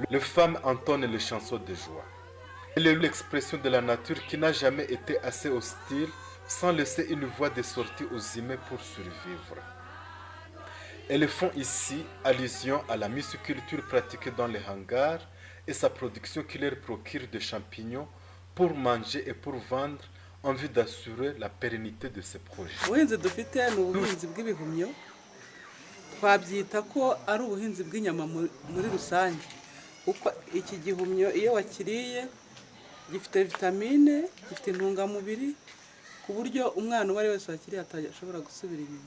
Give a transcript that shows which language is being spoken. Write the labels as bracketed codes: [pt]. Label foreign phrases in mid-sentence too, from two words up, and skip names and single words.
[fr] Les femmes entonnent les chansons de joie. Elle est l'expression de la nature qui n'a jamais été assez hostile sans laisser une voie de sortie aux humains pour survivre. Elles font ici allusion à la myciculture pratiquée dans les hangars et sa production qui leur procure des champignons pour manger et pour vendre en vue d'assurer la pérennité de ces projets. [rw] ubuhinzi dufite ni ubuhinzi bw'ibihumyo twabyita ko ari ubuhinzi bw'inyama muri rusange kuko iki gihumyo iyo wakiriye gifite vitamine gifite intungamubiri ku buryo umwana uwo ari wese wakiriye atashobora gusubira inyuma.